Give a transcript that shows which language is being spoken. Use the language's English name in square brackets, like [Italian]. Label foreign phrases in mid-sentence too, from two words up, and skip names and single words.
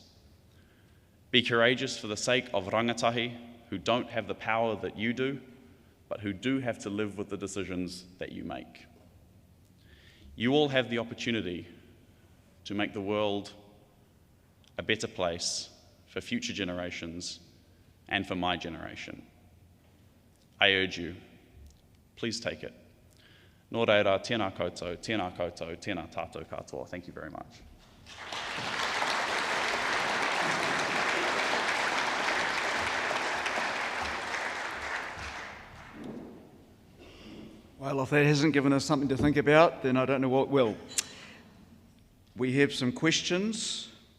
[English] Be courageous for the sake of rangatahi who don't have the power that you do, but who do have to live with the decisions that you make. You all have the opportunity to make the world a better place for future generations and for my generation. I urge you, please take it. [Māori] Nō reira, tēnā koutou, tēnā koutou, tēnā tātou katoa. [English] Thank you very much. Well, if that hasn't given us something to think about, then I don't know what will. We have some questions.